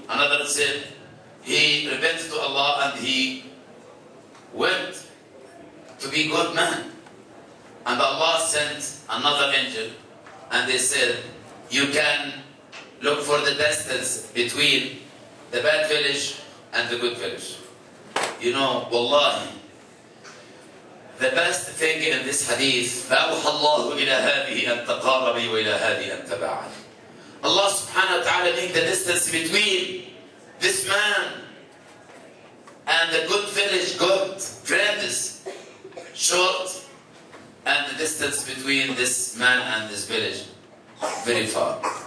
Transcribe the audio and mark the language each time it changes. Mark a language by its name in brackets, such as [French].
[English] Another said he repented to Allah and he went to be good man. And Allah sent another angel and they said, you can look for the distance between the bad village and the good village. You know, wallahi, the best thing in this hadith, [Arabic] فَأَوْحَى اللَّهُ إِلَى هَذِهِ أَن تَقَارَبِي وَإِلَى هَذِهِ أَن تَبَعَدِ. [English] Allah subhanahu wa ta'ala make the distance between this man and the good village, good friends, short, and the distance between this man and this village, very far.